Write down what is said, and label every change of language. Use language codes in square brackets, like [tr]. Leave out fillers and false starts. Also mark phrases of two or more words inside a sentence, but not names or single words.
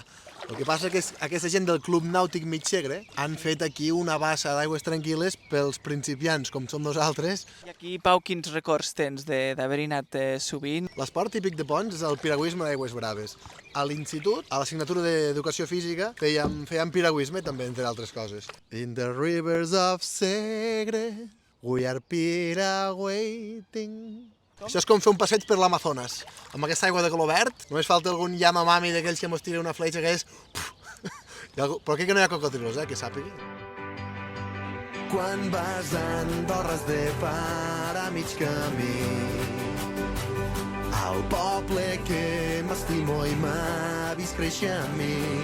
[ca] El que passa és que aquesta gent del Club Nàutic Mig Segre han fet aquí una bassa d'aigües tranquil·les pels principiants, com som nosaltres. I aquí, Pau, quins records tens d'haver-hi anat sovint? L'esport típic de Ponts és el piragüisme d'aigües braves. A l'institut, a l'assignatura d'Educació Física, fèiem piragüisme també, entre altres coses. [en] In the rivers of Segre, we are piragüiting. [ca] Això és com fer un passeig per l'Amazones. Amb aquesta aigua de color verd, només falta algun Yamamami d'aquells que mos tira una fletxa que és... Però aquí que no hi ha cocodrilos, que sàpiga. Quan vas a Andorra has de parar a mig camí, al poble que m'estimo i m'ha vist créixer a mi.